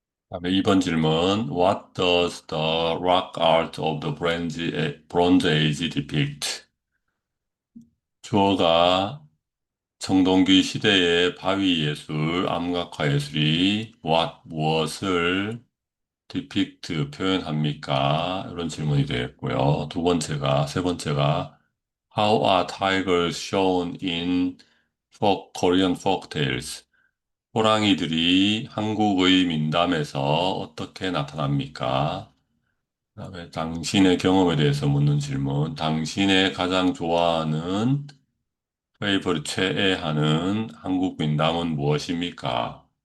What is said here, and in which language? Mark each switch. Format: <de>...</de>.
<ko>다음에 2번 질문</ko> <en>What does the rock art of the Bronze Age depict?</en> <ko>주어가 청동기 시대의 바위 예술, 암각화 예술이 무엇을 depict 표현합니까? 이런 질문이 되겠고요. 세 번째가</ko> <en>How are tigers shown in Korean folk tales?</en> <ko>호랑이들이 한국의 민담에서 어떻게 나타납니까? 그다음에 당신의 경험에 대해서 묻는 질문. 당신의 가장 좋아하는 최애하는 한국 민담은 무엇입니까?</ko>